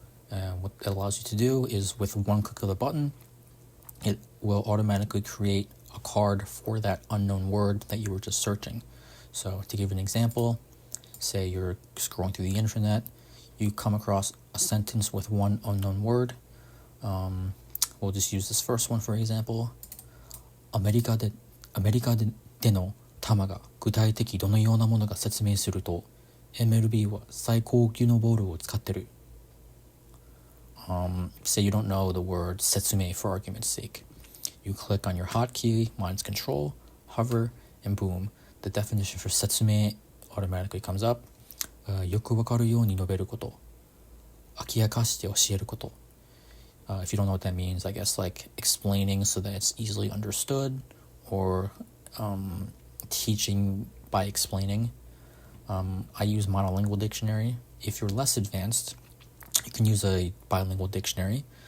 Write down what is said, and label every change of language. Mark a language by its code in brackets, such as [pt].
[en] What it allows you to do is with one click of the button, it will automatically create a card for that unknown word that you were just searching. So to give an example, say you're scrolling through the internet, you come across a sentence with one unknown word. We'll just use this first one for example. [ja] アメリカでの球が具体的どのようなものか説明すると MLB は最高級のボールを使ってる。 [en] Say you don't know the word 説明 for argument's sake. You click on your hotkey, mine's control, hover, and boom, the definition for 説明 automatically comes up. [ja] よくわかるように述べること。明らかして教えること。 [en] If you don't know what that means, I guess like explaining so that it's easily understood, or teaching by explaining. I use monolingual dictionary. If you're less advanced, you can use a bilingual dictionary.